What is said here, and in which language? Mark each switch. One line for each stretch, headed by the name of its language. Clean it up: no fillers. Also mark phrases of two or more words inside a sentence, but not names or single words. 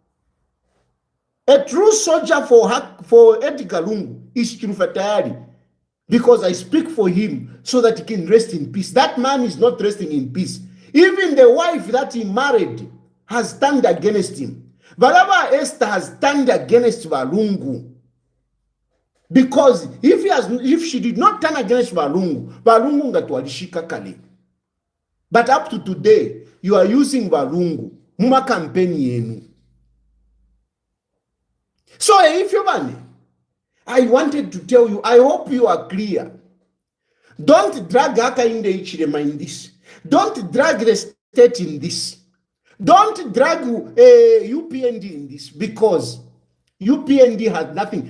English: A true soldier for Edgar Lungu is Chirufa Tayari, because I speak for him so that he can rest in peace. That man is not resting in peace. Even the wife that he married has turned against him. Baraba Esther has turned against Walungu. Because if she did not turn against Walungu
Bemba: ngatwalishika kale.
English: But up to today, you are using Walungu.
Bemba: Muma campaign yenu.
English: So if you want, I wanted to tell you, I hope you are clear. Don't drag Hakainde Ichilema in this. Don't drag the state in this. Don't drag UPND in this, because UPND had nothing.